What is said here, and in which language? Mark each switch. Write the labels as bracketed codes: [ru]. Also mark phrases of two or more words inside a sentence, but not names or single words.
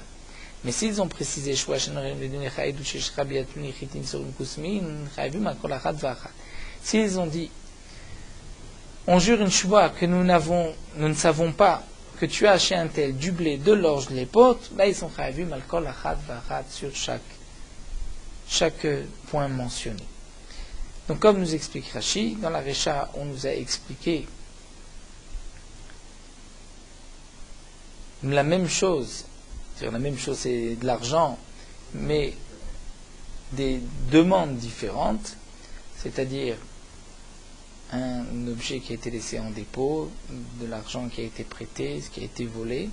[fr] Mais s'ils ont précisé, s'ils ont dit, on jure une shua que nous ne savons pas que tu as chez un tel du blé, de l'orge, de l'épeautre, là ils sont [he] חייבים על כל אחת ואחת [fr] sur chaque point mentionné. Donc comme nous explique Rashi, dans la Recha, on nous a expliqué la même chose. La même chose, c'est de l'argent, mais des demandes différentes, c'est-à-dire un objet qui a été laissé en dépôt, de l'argent qui a été prêté, ce qui a été volé.